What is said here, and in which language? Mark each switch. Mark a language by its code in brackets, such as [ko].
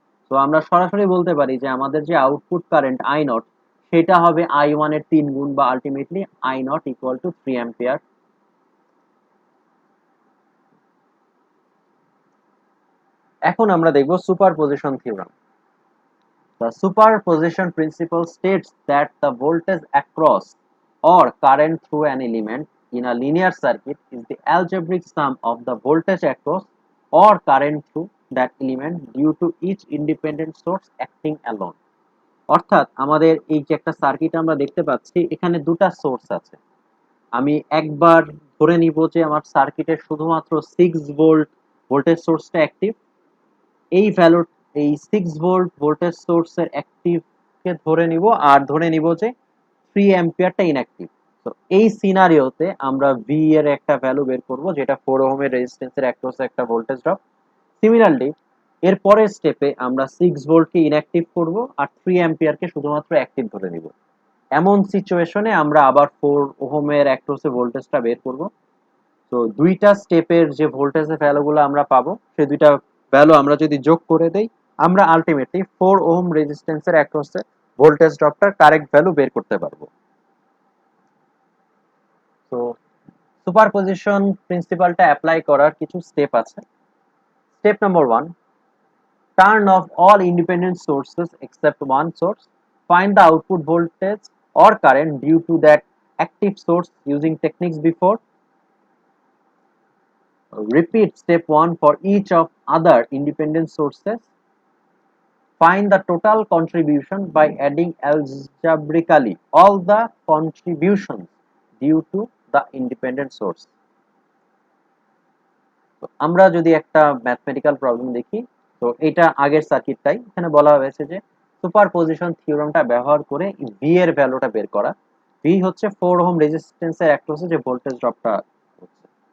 [bn] তো আমরা সরাসরি বলতে পারি যে আমাদের যে আউটপুট কারেন্ট আই নট সেটা হবে I1 এর 3 গুণ, বা ultimately I not equal to 3 ampere. এখন আমরা দেখব superposition theorem. [en] The superposition principle states that the voltage across or current through an element in a linear circuit is the algebraic sum of the voltage across or current through that element due to each independent source acting alone. [bn] অর্থাৎ আমাদের এই যে একটা circuit আমরা দেখতে পাচ্ছি এখানে দুটা সোর্স আছে। আমি একবার ধরে নিব যে আমার সার্কিটের শুধুমাত্র 6 ভোল্ট ভোল্টেজ সোর্সটা অ্যাক্টিভ। এই ভ্যালু এই 6 ভোল্ট ভোল্টেজ সোর্সের অ্যাক্টিভ কে ধরে নিব, আর ধরে নিব যে 3 অ্যাম্পিয়ারটা ইনঅ্যাক্টিভ। তো এই সিনারিওতে আমরা ভি এর একটা ভ্যালু বের করব যেটা 4 ওহমের রেজিস্ট্যান্সের অ্যাক্রসে একটা ভোল্টেজ ড্রপ। সিমিলারলি এর পরের স্টেপে আমরা 6 ভোল্টকে ইনঅ্যাক্টিভ করব আর 3 অ্যাম্পিয়ারকে শুধুমাত্র অ্যাক্টিভ ধরে নিব। এমন সিচুয়েশনে আমরা আবার 4 ওহমের অ্যাক্রসে ভোল্টেজটা বের করব। তো দুইটা স্টেপের যে ভোল্টেজের ভ্যালুগুলো আমরা পাবো সেই দুইটা ভ্যালু আমরা যদি যোগ করে দেই, আমরা আলটিমেটলি 4 ওহম রেজিস্ট্যান্সের অ্যাক্রসে ভোল্টেজ ড্রপটার কারেক্ট ভ্যালু বের করতে পারবো। তো সুপারপজিশন প্রিন্সিপালটা অ্যাপ্লাই করার কিছু স্টেপ আছে। [en] Step number 1, turn off all independent sources except one source. Find the output voltage or current due to that active source using techniques before. Repeat step 1 for each of other independent sources. Find the total contribution by adding algebraically all the contributions due to the independent source. [bn] তো আমরা যদি একটা mathematical problem দেখি, তো এটা আগের সার্কিটটাই, এখানে বলা হয়েছে যে সুপারপজিশন থিওরামটা ব্যবহার করে ভি এর ভ্যালুটা বের করা। ভি হচ্ছে 4 ওহম রেজিস্ট্যান্সের অ্যাক্রসে যে ভোল্টেজ ড্রপটা হচ্ছে।